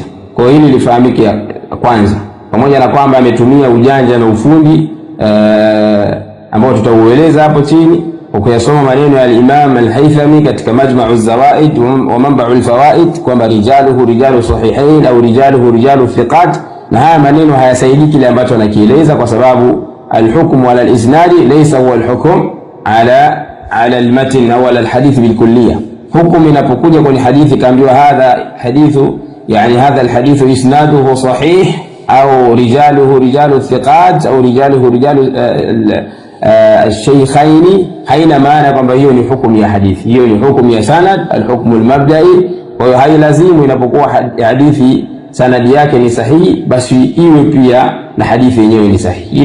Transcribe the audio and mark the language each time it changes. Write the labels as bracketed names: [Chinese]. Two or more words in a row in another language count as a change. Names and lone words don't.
[Swahili] Kwa hiyo hili lifahamike kwanza, pamoja na kwamba ametumia ujanja na ufundi ambao tutaueleza hapo chini. Ukiyasoma maneno ya al-Imam al-Haythami katika Majma'u az-Zawaid wa Manba'u al-Fawaid kwamba [Arabic] رجاله رجال الصحيحين [Swahili] au [Arabic] رجاله رجال ثقات, [Swahili] na haya maneno hayasaidii kile ambacho anakieleza, kwa sababu [Arabic] الحكم على الإسناد ليس هو الحكم على المتن [Swahili] au [Arabic] على الحديث بالكلية. [Swahili] Hukumu inapokuja kwenye hadithi kaambiwa [Arabic] هذا حديث, [Swahili] yani [Arabic] هذا الحديث إسناده صحيح [Swahili] au [Arabic] رجاله رجال ثقات [Swahili] au [Arabic] رجاله رجال الشيخين, [Swahili] haina maana kwamba hiyo ni hukumu ya hadithi. Hiyo ni hukumu ya sanad, [Arabic] الحكم المبدئي. [Swahili] Kwa hiyo hailazimu inapokuwa hadithi sanadi yake ni sahihi basi iwe pia na hadithi yenyewe ni sahihi.